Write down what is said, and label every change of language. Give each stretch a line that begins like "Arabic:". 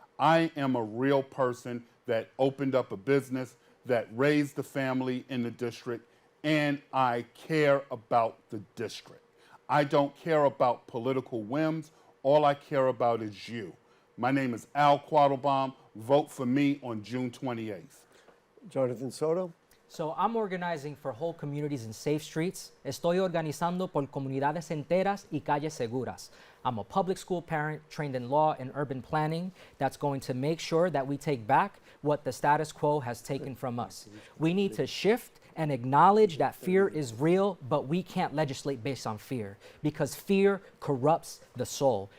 English: I am a real person that opened up a business, that raised the family in the district, and I care about the district. I don't care about political whims. All I care about is you. My name is Al Quattlebaum. Vote for me on June 28th. Johnathan Soto? So I'm organizing for whole communities and safe streets.
Spanish: Estoy organizando por comunidades enteras y calles seguras.
English: I'm a public school parent trained in law and urban planning that's going to make sure that we take back what the status quo has taken from us. We need to shift and acknowledge that fear is real, but we can't legislate based on fear because fear corrupts the soul.